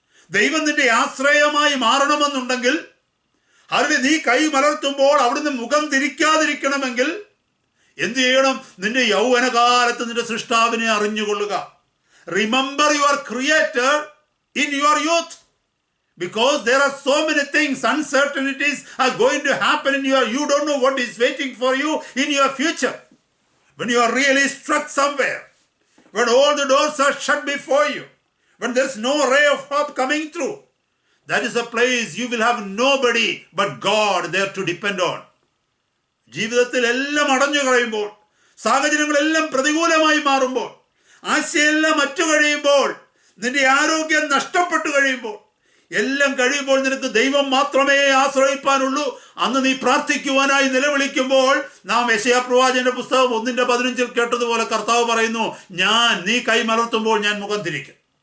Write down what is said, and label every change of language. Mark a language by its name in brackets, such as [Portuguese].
[Malayalam] ദൈവം നിന്റെ ആശ്രയമായി മാറണമെന്നുണ്ടെങ്കിൽ, അതിന് നീ കൈ മലർത്തുമ്പോൾ അവിടുന്ന് മുഖം തിരിക്കാതിരിക്കണമെങ്കിൽ എന്ത് ചെയ്യണം? നിന്റെ യൗവനകാലത്ത് നിന്റെ സൃഷ്ടാവിനെ അറിഞ്ഞുകൊള്ളുക. [English] Remember your creator in your youth. Because there are so many things, uncertainties are going to happen in you don't know what is waiting for you in your future. When you are really struck somewhere, when all the doors are shut before you, when there's no ray of hope coming through, that is a place you will have nobody but God there to depend on. [Malayalam] ജീവിതത്തിൽ എല്ലാം അടഞ്ഞു കഴിയുമ്പോൾ, സാഹചര്യങ്ങളെല്ലാം പ്രതികൂലമായി മാറുമ്പോൾ, ആശയെല്ലാം അറ്റു കഴിയുമ്പോൾ, നിന്റെ ആരോഗ്യം നഷ്ടപ്പെട്ടു കഴിയുമ്പോൾ, എല്ലാം കഴിയുമ്പോൾ നിനക്ക് ദൈവം മാത്രമേ ആശ്രയിപ്പാനുള്ളൂ. അന്ന് നീ പ്രാർത്ഥിക്കുവാനായി നിലവിളിക്കുമ്പോൾ നാം യെശയ്യാ പ്രവാചകന്റെ പുസ്തകം 1:15 കേട്ടതുപോലെ കർത്താവ് പറയുന്നു, നീ കൈ മലർത്തുമ്പോൾ ഞാൻ മുഖം തിരിക്കും.